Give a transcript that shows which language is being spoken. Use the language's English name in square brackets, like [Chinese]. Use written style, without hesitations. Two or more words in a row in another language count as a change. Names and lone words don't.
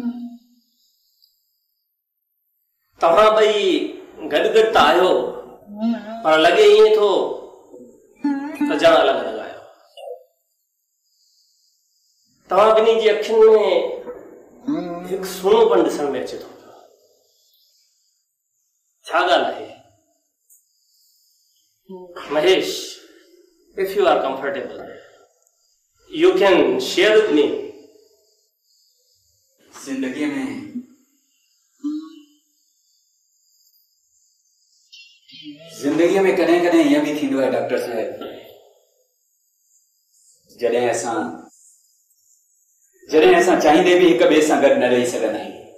[Sindhi] तव्हां ॿई गॾु गॾु त आहियो, पर लॻे ईअं थो त ॼण अलॻि अलॻि आहियो। तव्हां ॿिन्ही जी अखियुनि में हिकु सुहिणोपन ॾिसण में अचे थो। छा ॻाल्हि आहे? महेश, [English] if you are comfortable, you can share with me. [Sindhi] जिंदगी में कॾहिं कॾहिं ईअं बि थींदो आहे डॉक्टर साहब, जॾहिं असां चाहींदे बि हिक ॿिए सां गॾु न रही सघंदा आहियूं।